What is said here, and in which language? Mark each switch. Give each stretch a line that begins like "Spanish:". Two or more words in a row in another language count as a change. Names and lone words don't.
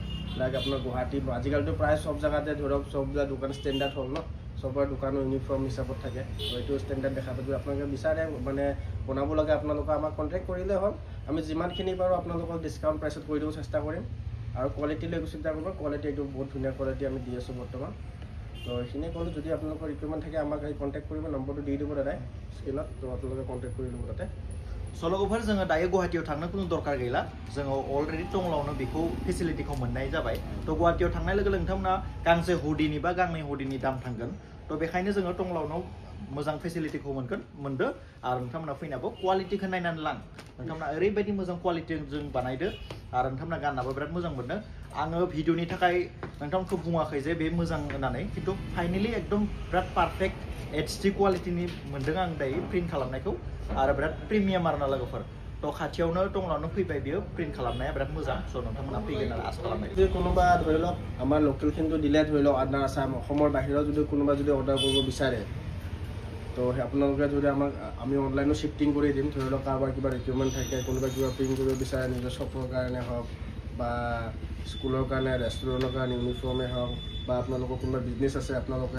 Assamese: লাইক আপোনাৰ গুৱাহাটী আজিকালিতো প্ৰায় চব জেগাতে ধৰক চববিলাক দোকান ষ্টেণ্ডাৰ্ড হ'ল ন চবৰে দোকানৰ ইউনিফৰ্ম হিচাপত থাকে এইটো ষ্টেণ্ডাৰ্ড দেখা পাব আপোনালোকে বিচাৰে মানে বনাব লাগে আপোনালোকে আমাক কণ্টেক্ট কৰিলে হ'ল আমি যিমানখিনি পাৰোঁ আপোনালোকক ডিছকাউণ্ট প্ৰাইচত কৰি দিব চেষ্টা কৰিম আৰু কোৱালিটি লৈ চিন্তা কৰিব কোৱালিটি এইটো বহুত ধুনীয়া কোৱালিটি আমি দি আছোঁ বৰ্তমান তো এইখিনি ক'লোঁ যদি আপোনালোকৰ ৰিকুৱাৰমেণ্ট থাকে আমাক কণ্টেক্ট কৰিব নম্বৰটো দি দিব দাদাই স্ক্ৰীণত তো আপোনালোকে কণ্টেক্ট কৰি ল'ব তাতে
Bodo: सल'गोफोर जोङो दायो गुवाहाटीयाव थांनो खुनु दरकार गैला जोङो अलरेडि टंलावनो बेखौ फेसिलिटिखौ मोननाय जाबाय थ' गुवाहाटीयाव थांनाय लोगो लोगो नोंथांमोना गांसे हुडिनि बा गांनै हुडिनि दाम थांगोन थ' बेखायनो जोङो टंलावनो मोजां फेसिलिटिखौ मोनदो आरो नोंथांमोना फैनाबो क्वालिटिखौ नायनानै लां नोंथांमोना ओरैबायदि मोजां क्वालिटि जों बानायदो आरो नोंथांमोना गाननाबो बिराद मोजां मोनदों आङो भिडिअनि थाखाय नोंथांमोनखौ बुङाखै जे बे मोजां होननानै खिन्थु फाइनेलि एकदम बिराद
English: perfect HD
Bodo: क्वालिटिनि मोनदों आं दायो प्रिन्ट खालामनायखौ आरो बिराद प्रिमियाम आरो लोगोफोर थ' खाथियावनो टंलावनो फैबाय बियो प्रिन्ट खालामनाया बिराद मोजां स' नोंथांमोना फैगोन आरो आसा खालामनाय
Assamese: যদি কোনোবা ধৰি লওক আমাৰ লোকেলখিনিটো দিলে ধৰি লওক
English: other Assam
Assamese: অসমৰ বাহিৰত যদি কোনোবা যদি অৰ্ডাৰ কৰিব বিচাৰে তো আপোনালোকে যদি আমাক আমি অনলাইনো শ্বিফটিং কৰি দিম ধৰি লওক কাৰোবাৰ কিবা ৰিকুৱাৰমেণ্ট থাকে কোনোবা কিবা প্ৰিণ্ট কৰিব বিচাৰে নিজৰ শ্বপৰ কাৰণে হওক বা স্কুলৰ কাৰণে ৰেষ্টুৰেণ্টৰ কাৰণে ইউনিফৰ্মেই হওক বা আপোনালোকৰ কোনোবা বিজনেছ আছে আপোনালোকে